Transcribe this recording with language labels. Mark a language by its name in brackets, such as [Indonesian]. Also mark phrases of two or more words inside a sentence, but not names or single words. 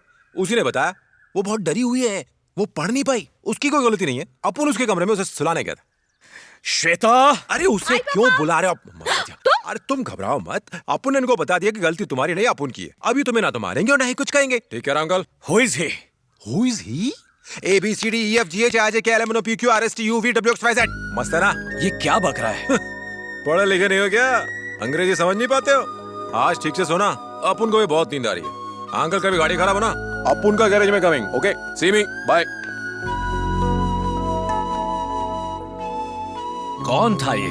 [Hindi] उसी ने बताया, वो बहुत डरी हुई है, वो पढ़ नहीं पाई। उसकी कोई गलती नहीं है। अपुन उसके कमरे में उसे सुलाने गया था। श्वेता! अरे उसे क्यों बुला रहे हो? अरे तुम घबराओ मत, अपुन ने इनको बता दिया कि गलती तुम्हारी नहीं, अपुन की है। अभी तुम्हें ना तो मारेंगे और ना ही कुछ कहेंगे। ठीक है अंकल? [English] Who is he? Who is he? A B C D E F G H I J K L M N O P Q R S T U V W X Y Z। [Hindi] मस्त है ना? ये क्या बक रहा है? पढ़े लिखे नहीं हो क्या? अंग्रेजी समझ नहीं पाते हो? आज ठीक से सोना, अपन को भी बहुत नींद आ रही है। अंकल का भी गाड़ी खराब हो ना, अपन का गैरेज में कमिंग। [English] Okay, see me, bye. [Hindi] कौन था ये?